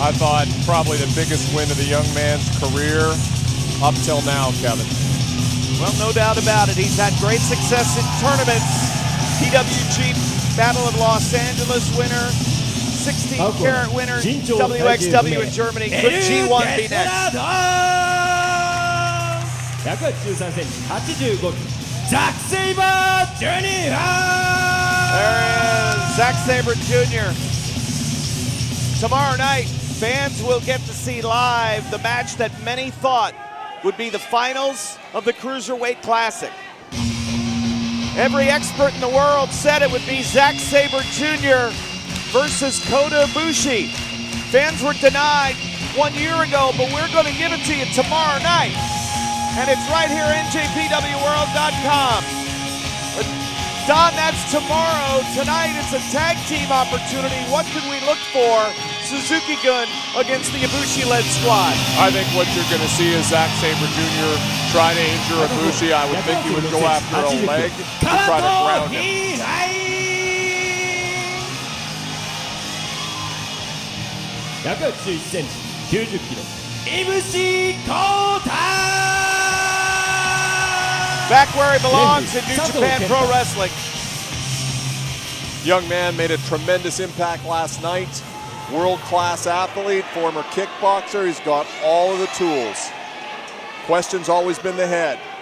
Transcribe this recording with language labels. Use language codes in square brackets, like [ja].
[en] I thought probably the biggest win of the young man's career up till now, Kevin. Well, no doubt about it. He's had great success in tournaments. PWG Battle of Los Angeles winner, 16-carat winner, WXW in Germany. Could G1 be next? [ja] 183センチ85キロザック・セイバー・ジュニア。 [en] There is Zack Sabre Jr. Tomorrow night, fans will get to see live the match that many thought would be the finals of the Cruiserweight Classic. Every expert in the world said it would be Zack Sabre Jr. versus Kota Ibushi. Fans were denied 1 year ago, but we're going to give it to you tomorrow night. And it's right here at NJPWWorld.com. Don, that's tomorrow. Tonight it's a tag team opportunity. What could we look for? Suzuki-gun against the Ibushi-led squad. I think what you're going to see is Zack Sabre Jr. try to injure Ibushi. I would think he would go after a leg to try to ground him. [ja] 181センチ90キロIbushi Kota. [en] Back where he belongs in New Japan Pro Wrestling. Young man made a tremendous impact last night. World-class athlete, former kickboxer. He's got all of the tools. Question's always been the head.